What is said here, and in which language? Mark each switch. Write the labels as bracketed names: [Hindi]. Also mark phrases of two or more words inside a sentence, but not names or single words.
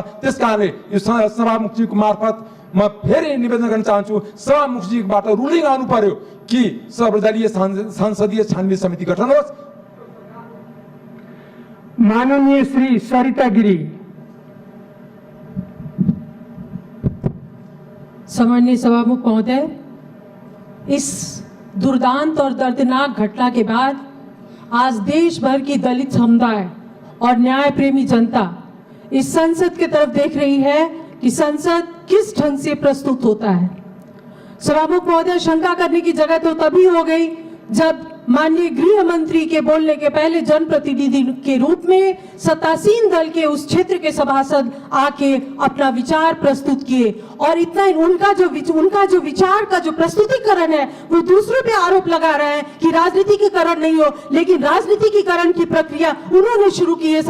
[Nepali] त्यस कारणले यो सभामुखजीको मार्फत म फेरि निवेदन गर्न चाहन्छु, सभामुखजीबाट रुलिङ आउनु पर्यो कि सर्वदलीय संसदीय छानबिन समिति गठन होस्। माननीय श्री सरिता गिरी। [Hindi] सम्माननीय सभामुख महोदय, इस दुर्दांत और दर्दनाक घटना के बाद आज देश भर की दलित समुदाय और न्याय प्रेमी जनता इस संसद की तरफ देख रही है कि संसद किस ढंग से प्रस्तुत होता है। सभामुख महोदय, शंका करने की जगह तो तभी हो गई जब माननीय गृह मंत्री के बोलने के पहले जनप्रतिनिधि के रूप में सत्तासीन दल के उस क्षेत्र के सभासद आके अपना विचार प्रस्तुत किए और इतना उनका जो विचार का जो प्रस्तुतिकरण है वो दूसरों पे आरोप लगा रहे हैं कि राजनीतिकीकरण नहीं हो, लेकिन राजनीतिकीकरण की प्रक्रिया उन्होंने शुरू की है।